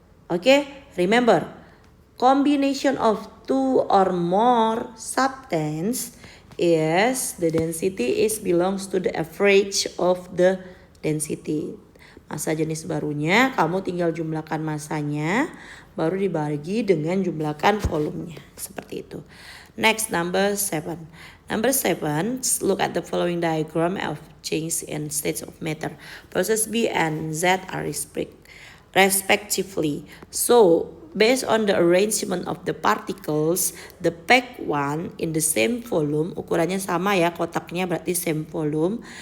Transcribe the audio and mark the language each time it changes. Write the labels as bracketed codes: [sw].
[en] Okay, remember, combination of two or more substance is the density is belongs to the average of the density. [id] Massa jenis barunya kamu tinggal jumlahkan massanya baru dibagi dengan jumlahkan volumenya, seperti itu. [en] Next, number 7. Number 7, look at the following diagram of change in states of matter. Process B and Z are respectively. So, based on the arrangement of the particles, the packed one in the same volume, [id] ukurannya sama ya, kotaknya berarti [en] same volume.